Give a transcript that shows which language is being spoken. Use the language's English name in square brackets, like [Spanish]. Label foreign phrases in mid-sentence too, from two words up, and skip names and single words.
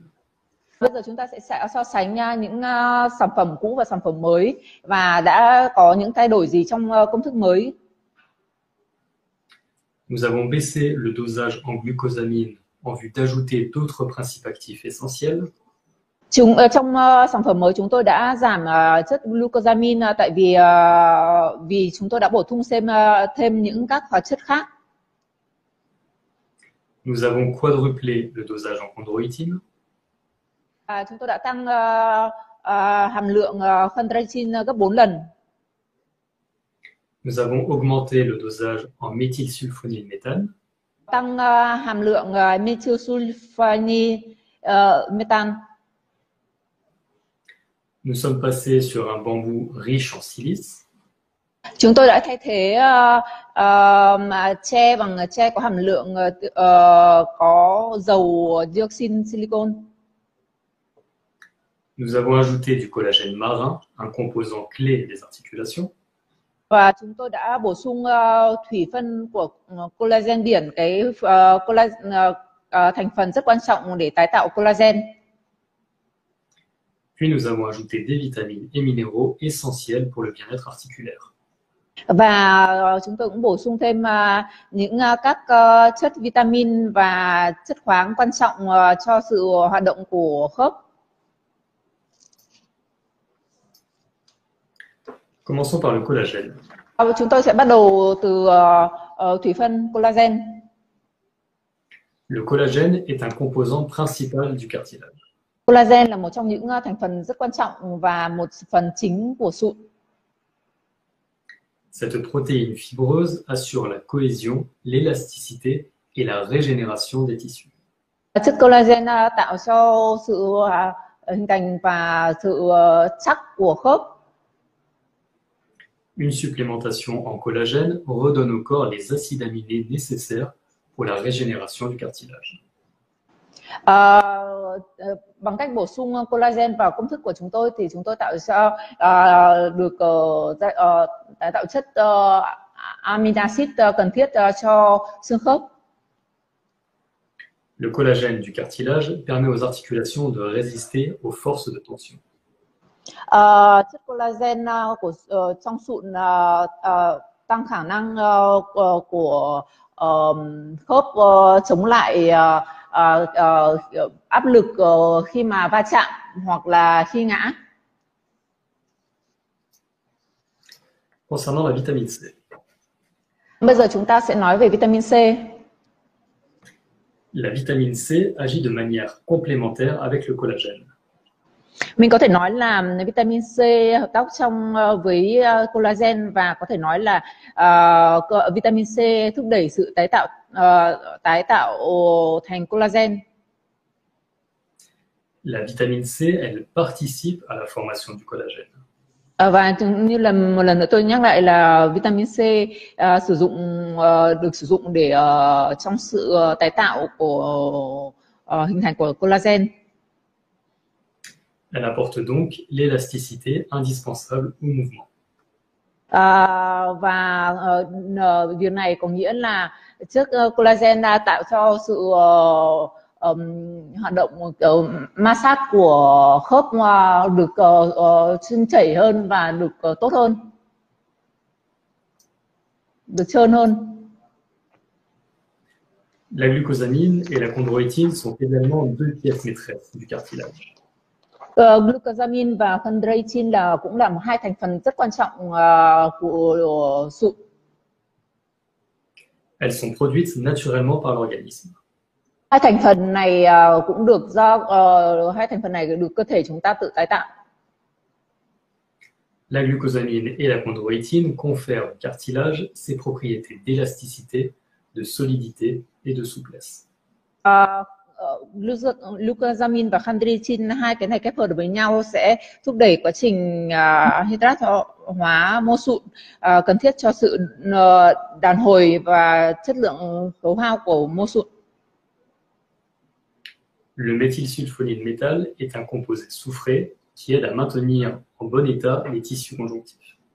[Vietnamese] Bây giờ chúng ta sẽ so sánh những sản phẩm cũ và sản phẩm mới và đã có những thay đổi gì trong công thức mới. [French] Nous avons baissé le dosage en glucosamine en vue d'ajouter d'autres principes actifs essentiels. [Vietnamese] Trong sản phẩm mới chúng tôi đã giảm chất glucosamine tại vì chúng tôi đã bổ sung thêm những các hóa chất khác. [French] Nous avons quadruplé le dosage en chondroïtine. [Vietnamese] Chúng tôi đã tăng hàm lượng chondroitin gấp 4 lần. [French] Nous avons augmenté le dosage en méthylsulfonylméthane. [Vietnamese] Tăng hàm lượng methylsulfonylméthane. [French] Nous sommes passés sur un bambou riche en silice. [Vietnamese] Chúng tôi đã thay thế tre bằng tre có hàm lượng có dầu dioxin silicon. [French] Nous avons ajouté du collagène marin, un composant clé des articulations. [Vietnamese] Và chúng tôi đã bổ sung thủy phân của collagen biển, cái thành phần rất quan trọng để tái tạo collagen. [French] Puis nous avons ajouté des vitamines et minéraux essentiels pour le bien-être articulaire. [Vietnamese] Và chúng tôi cũng bổ sung thêm những các chất vitamin và chất khoáng quan trọng cho sự hoạt động của khớp. [French] Commençons par le collagène. [Vietnamese] Chúng tôi sẽ bắt đầu từ thủy phân collagen. [French] Le collagène est un composant principal du cartilage. [Vietnamese] Collagen là một trong những thành phần rất quan trọng và một phần chính của sụn. [French] Cette protéine fibreuse assure la cohésion, l'élasticité et la régénération des tissus. [Vietnamese] Chất collagen tạo cho sự hình thành và sự chắc của khớp. [French] Une supplémentation en collagène redonne au corps les acides aminés nécessaires pour la régénération du cartilage. [Vietnamese] Bằng cách bổ sung collagen vào công thức của chúng tôi thì chúng tôi tạo cho được tái tạo chất [English] amino acid [Vietnamese] cần thiết cho xương khớp. [French] Le collagène du cartilage permet aux articulations de résister aux forces de tension. [Vietnamese] Chất collagen trong sụn tăng khả năng của khớp chống lại áp lực khi mà va chạm hoặc là khi ngã. [French] Concernant la vitamine C. [Vietnamese] Bây giờ chúng ta sẽ nói về vitamin C. [French] La vitamine C agit de manière complémentaire avec le collagène. [Vietnamese] Mình có thể nói là vitamin C hợp tác với collagen và có thể nói là vitamin C thúc đẩy sự tái tạo thành collagen. [French] La vitamine C, elle participe à la formation du collagène. [Vietnamese] Và như là một lần nữa tôi nhắc lại là vitamin C được sử dụng để trong sự tái tạo của hình thành của collagen. [French] Elle apporte donc l'élasticité indispensable au mouvement. [Vietnamese] Và điều này có nghĩa là chất collagen đã tạo cho sự hoạt động ma sát của khớp được trơn chảy hơn và được tốt hơn, được trơn hơn. [French] La glucosamine et la chondroïtine sont également deux pièces maîtresses du cartilage. [Vietnamese] Glucosamine và chondroitin cũng là hai thành phần rất quan trọng của sụn. [French] Elles sont produites naturellement par l'organisme. [Vietnamese] Hai thành phần này cũng được được cơ thể chúng ta tự tái tạo. [French] La glucosamine et la chondroïtine confèrent au cartilage ses propriétés d'élasticité, de solidité et de souplesse. [Vietnamese] Glucosamine và chondroitin, hai cái này kết hợp với nhau sẽ thúc đẩy quá trình hydrat hóa mô sụn cần thiết cho sự đàn hồi và chất lượng khấu hao của mô sụn. [French] Le méthylsulfonylméthane est un composé soufré qui aide à maintenir en bon état les tissus conjonctifs.